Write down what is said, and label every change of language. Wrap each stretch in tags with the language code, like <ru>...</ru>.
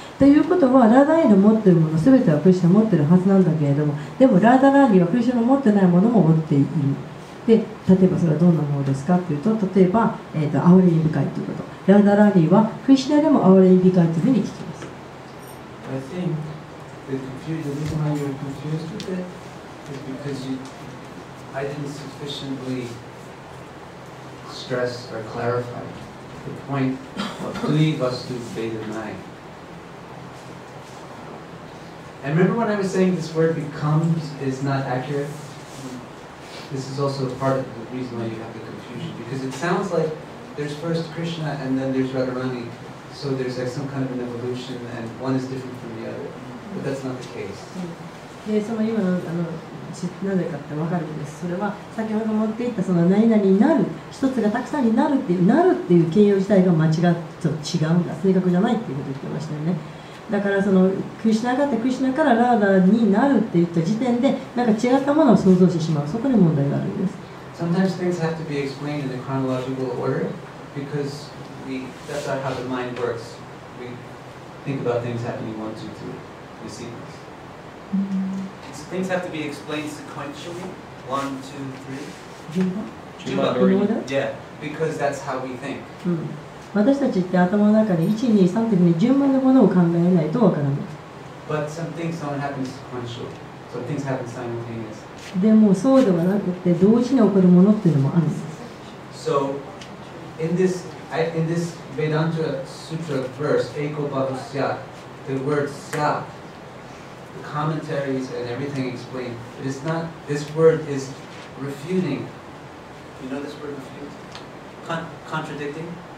<ja>ということはラーダラーニーの持っているもの全てはクリシュナ持っているはずなんだけれども、でもラーダラーニーはクリシュナの持ってないものも持っている。で例えばそれはどんなものですかというと、例えば、哀れみ深いということ。ラーダラーニーはクリシュナでも哀れみ深いというふうに聞きます。</ja> <en>I think the reason why you're confused with it is because I didn't sufficiently stress or clarify the point of Dui Vastu Vedanai. And remember when I was saying this word becomes is not accurate? This is also part of the reason why you have the confusion, because it sounds like there's first Krishna and then there's Radharani, so there's like some kind of an evolution and one is different from the other, but that's not the case.</en> <ja>でその今のなぜかって分かるんです。それは先ほど持っていったその何々になる、一つがたくさんになるっていう形容自体が間違って違うんだ、正確じゃないっていうことを言ってましたよね。だからそのクリシュナがあってクリシュナからラーダになるって言った時点でなんか違ったものを想像してしまう、そこに問題があるんです。</ja> <en>Sometimes things have to be explained in a chronological order because that's how the mind works. We think about things happening 1, 2, 3 in sequence. Things have to be explained sequentially. 1, 2, 3.</en> <ja>順番</ja> <en>Yeah, because that's how we think.</en> <ja>私たちって頭の中に1、2、3というふうに順番のものを考えないとわからない。</ja> <en>But some things don't happen sequentially. Some things happen simultaneously.</en> <ja>でもそうではなくて同時に起こるものっていうのもあるんです。</ja> <en>So in this Vedanta Sutra verse, Eko Bahusya, the word Sya, the commentaries and everything explained, it is not, this word is refuting. You know this word refute? Contradicting?</en>